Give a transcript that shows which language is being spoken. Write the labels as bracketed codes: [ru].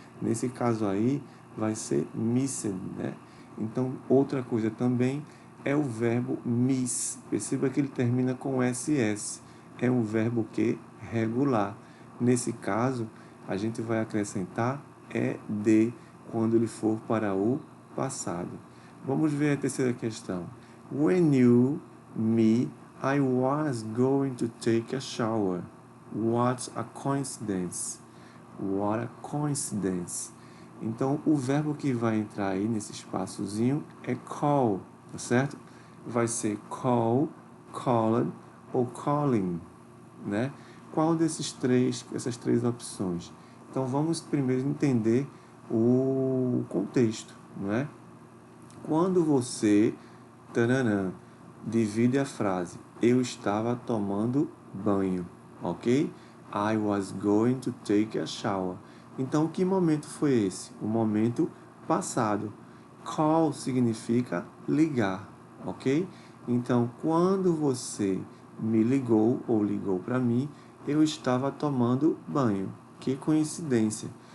[pt] Nesse caso aí vai ser missed, né? Então outra coisa também é o verbo miss. Perceba que ele termina com ss. É um verbo que regular. Nesse caso, a gente vai acrescentar ed quando ele for para o passado. Vamos ver a terceira questão. [en] When you, me, I was going to take a shower. What a coincidence. What a coincidence. [pt] Então, o verbo que vai entrar aí nesse espaçozinho é call, tá certo? Vai ser call, called ou calling, né? Qual essas três opções? Então, vamos primeiro entender o contexto, não é? Quando você, taranã, divide a frase, eu estava tomando banho, ok? [en] I was going to take a shower. [pt] Então, que momento foi esse? O momento passado. Call significa ligar, ok? Então, quando você me ligou ou ligou para mim, eu estava tomando banho. Que coincidência.